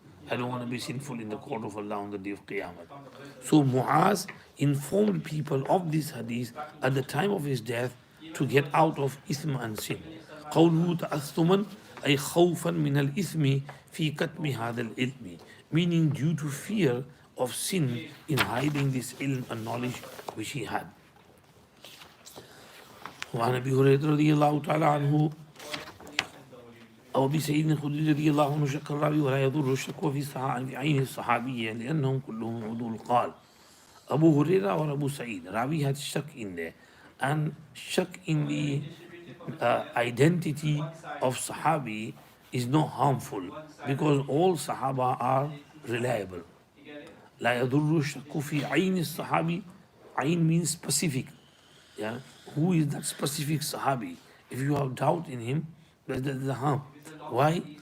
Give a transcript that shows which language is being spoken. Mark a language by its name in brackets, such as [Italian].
[English] I don't want to be sinful in the court of Allah on the day of Qiyamah. So Muaz informed people of this hadith at the time of his death to get out of ism and sin. قوله تأثما أي خوفا من الإثم في كتم هذا العلم, meaning due to fear of sin in hiding this ilm and knowledge which he had. [Arabic] وعن أبي هريرة رضي الله تعالى عنه أو أبي سعيد الخدري رضي الله عنه شك الراوي ولا يضر الشك في عين الصحابية لأنهم كلهم عدول. [English] قال Abu Huraira or Abu Sa'id, Ravi had shak in there, and shak in the identity of Sahabi is not harmful because all Sahaba are reliable. [Arabic] لا يضر الشك في عين الصحابي. [English] عين means specific. Yeah, who is that specific Sahabi? If you have doubt in him, that's the harm. Why?